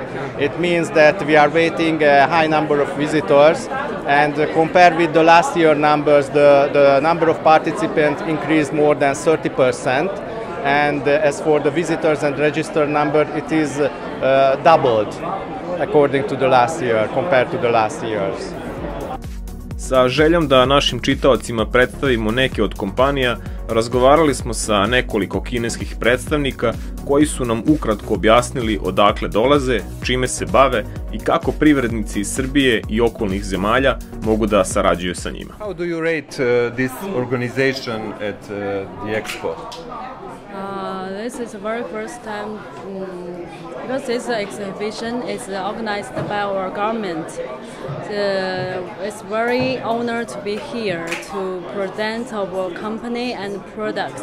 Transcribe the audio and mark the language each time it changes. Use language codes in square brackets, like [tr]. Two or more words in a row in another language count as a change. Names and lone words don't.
[en] It means that we are waiting a high number of visitors, and compared with the last year numbers, the number of participants increased more than 30%. And as for the visitors and registered number, it is doubled according to the last year, compared to the last years. [sr] Sa željom da našim čitaocima predstavimo neke od kompanija, razgovarali smo sa nekoliko kineskih predstavnika koji su nam ukratko objasnili odakle dolaze, čime se bave i kako privrednici iz Srbije i okolnih zemalja mogu da sarađuju sa njima. [en] How do you rate this organization at the Expo? This is the very first time because this exhibition is organized by our government. It's very honored to be here to present our company and products.